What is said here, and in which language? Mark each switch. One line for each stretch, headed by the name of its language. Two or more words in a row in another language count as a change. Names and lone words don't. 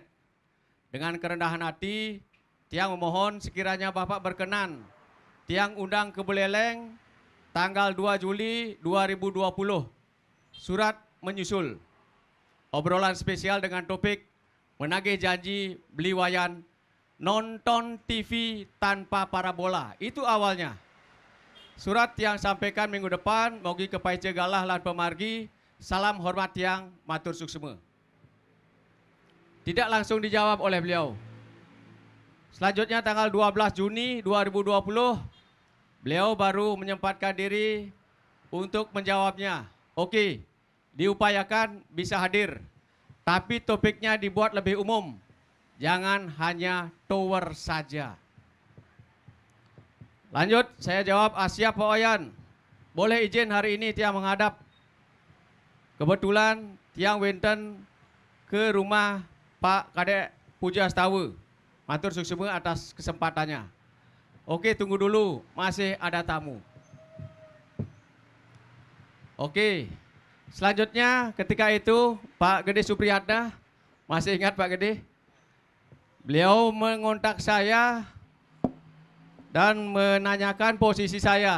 Indonesian: Dengan kerendahan hati, Tiang memohon sekiranya Bapak berkenan, Tiang undang ke Buleleng tanggal 2 Juli 2020. Surat menyusul. Obrolan spesial dengan topik menagih janji beli wayan, nonton TV tanpa parabola. Itu awalnya. Surat yang sampaikan minggu depan,
Balinese: mogi kepai cegalah lan pemargi,
Indonesian: salam hormat yang
Balinese: matur suksema.
Indonesian: Tidak langsung dijawab oleh beliau. Selanjutnya tanggal 12 Juni 2020, beliau baru menyempatkan diri untuk menjawabnya. Oke, diupayakan bisa hadir, tapi topiknya dibuat lebih umum. Jangan hanya tower saja. Lanjut, saya jawab, siap Pak Wayan. Boleh izin hari ini Tiang menghadap. Kebetulan
Balinese: Tiang wenten
Indonesian: ke rumah Pak Kadek Puja Astawa.
Balinese: Matur suksema
Indonesian: atas kesempatannya. Oke, tunggu dulu, masih ada tamu. Oke, selanjutnya ketika itu Pak Gede Supriyatna, masih ingat Pak Gede? Beliau mengontak saya dan menanyakan posisi saya.